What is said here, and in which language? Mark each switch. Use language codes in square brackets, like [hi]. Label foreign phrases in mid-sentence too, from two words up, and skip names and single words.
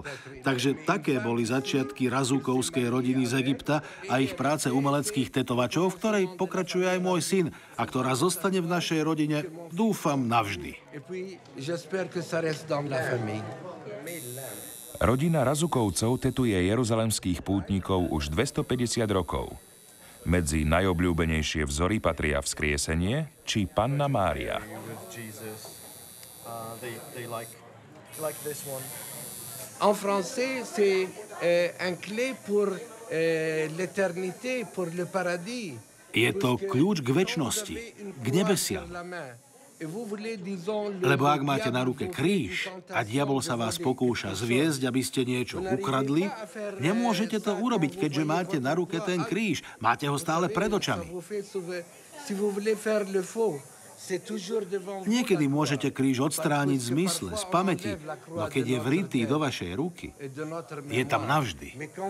[sk] Takže také boli začiatky Razúkovskej rodiny z Egypta a ich práce umeleckých tetovačov, v ktorej pokračuje aj môj syn a ktorá zostane v našej rodine, dúfam, navždy. Rodina Razukovcov tetuje jeruzalemských pútnikov už 250 rokov. Medzi najobľúbenejšie vzory patria Vzkriesenie či Panna Mária. [fr] En français, c'est un clé pour l'éternité, pour le paradis. [sk] Je to kľúč k večnosti, k nebesiam. Lebo ak máte na ruke kríž a diabol sa vás pokúša zviesť, aby ste niečo ukradli, nemôžete to urobiť, keďže máte na ruke ten kríž. Máte ho stále pred očami. Niekedy môžete kríž odstrániť z mysle, z pamäti, no keď je vrytý do vašej ruky, je tam navždy.